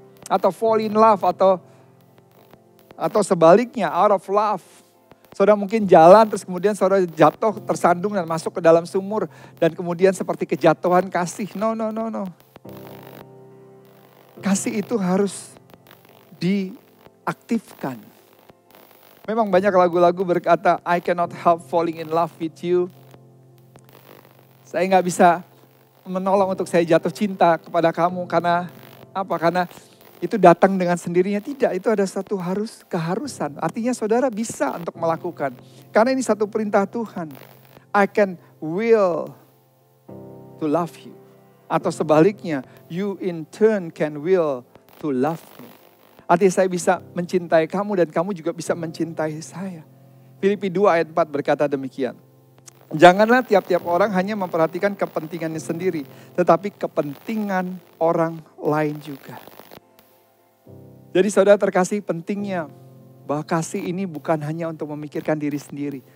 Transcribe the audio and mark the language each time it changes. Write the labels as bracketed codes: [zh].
[en] Atau fall in love [id] atau sebaliknya [en] out of love. [id] Saudara mungkin jalan terus kemudian saudara jatuh tersandung dan masuk ke dalam sumur. Dan kemudian seperti kejatuhan kasih. No. Kasih itu harus diaktifkan. Memang banyak lagu-lagu berkata, [en] I cannot help falling in love with you. [id] Saya gak bisa menolong untuk saya jatuh cinta kepada kamu. Karena apa? Karena itu datang dengan sendirinya. Tidak, itu ada satu keharusan. Artinya saudara bisa untuk melakukan. Karena ini satu perintah Tuhan. [en] I can will to love you. [id] Atau sebaliknya, [en] you in turn can will to love me. [id] Artinya saya bisa mencintai kamu dan kamu juga bisa mencintai saya. Filipi 2 ayat 4 berkata demikian. Janganlah tiap-tiap orang hanya memperhatikan kepentingannya sendiri. Tetapi kepentingan orang lain juga. Jadi saudara terkasih, pentingnya bahwa kasih ini bukan hanya untuk memikirkan diri sendiri.